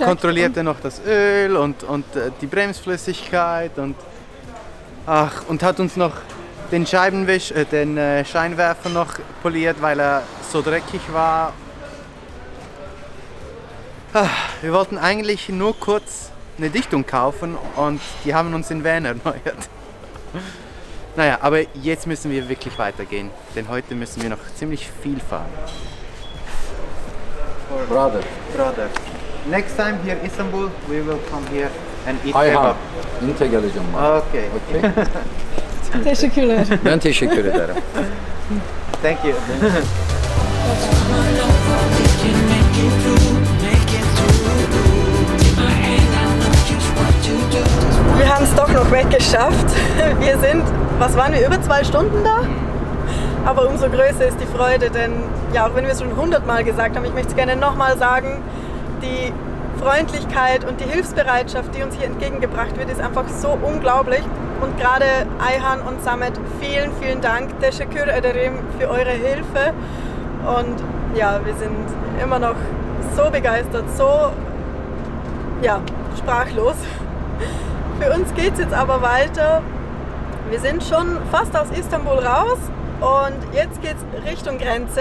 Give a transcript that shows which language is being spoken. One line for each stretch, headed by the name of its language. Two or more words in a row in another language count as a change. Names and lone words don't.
German: kontrolliert er noch das Öl und die Bremsflüssigkeit und hat uns noch den Scheinwerfer noch poliert, weil er so dreckig war. Wir wollten eigentlich nur kurz eine Dichtung kaufen und die haben uns den Van erneuert. Naja, aber jetzt müssen wir wirklich weitergehen, denn heute müssen wir noch ziemlich viel fahren.
English: Brother. Next time here in Istanbul, we will come here and eat
Turkish: Ayhan. Inte geleceğim bana.
English: Okay. Okay.
Turkish: Teşekkürler. Ben teşekkür ederim.
English: Thank you.
German: Wir haben es doch noch weggeschafft. Wir sind, was waren wir, über 2 Stunden da? Aber umso größer ist die Freude, denn ja, auch wenn wir es schon 100-mal gesagt haben, ich möchte es gerne nochmal sagen, die Freundlichkeit und die Hilfsbereitschaft, die uns hier entgegengebracht wird, ist einfach so unglaublich. Und gerade Ayhan und Samet, vielen, vielen Dank.
Turkish: Teşekkür ederim
German: für eure Hilfe. Und ja, wir sind immer noch so begeistert, so ja, sprachlos. Für uns geht es jetzt aber weiter. Wir sind schon fast aus Istanbul raus und jetzt geht es Richtung Grenze.